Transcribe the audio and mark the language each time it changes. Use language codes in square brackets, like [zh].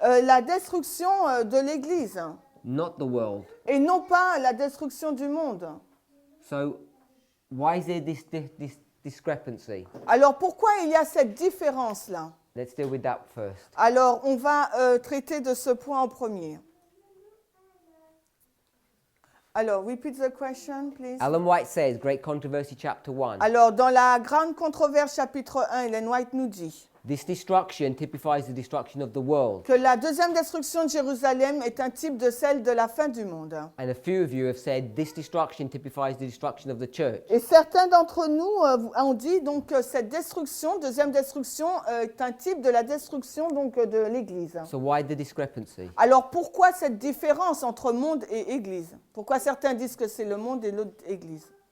[fr] la destruction de l'Église [en] not the world. [fr] et non pas la destruction du monde. [en] So, why is there this discrepancy? [fr] Alors pourquoi il y a cette différence-là? [en] Let's deal with that first. [fr] Alors on va traiter de ce point en premier. [en] Alors, repeat the question, please. Ellen White says, Great Controversy, chapter 1, [fr] Alors, dans la grande controverse chapitre 1, Ellen White nous dit [en] this destruction typifies the destruction of the world. [fr] que la deuxième destruction de Jérusalem est un type de celle de la fin du monde. [en] And a few of you have said this destruction typifies the destruction of the church. [fr] Et certains d'entre nous ont dit donc que cette destruction, deuxième destruction, est un type de la destruction donc de l'Église. [en] So why the discrepancy? [fr] Alors pourquoi cette différence entre monde et Église? Pourquoi certains disent que c'est le monde et l'autre Église?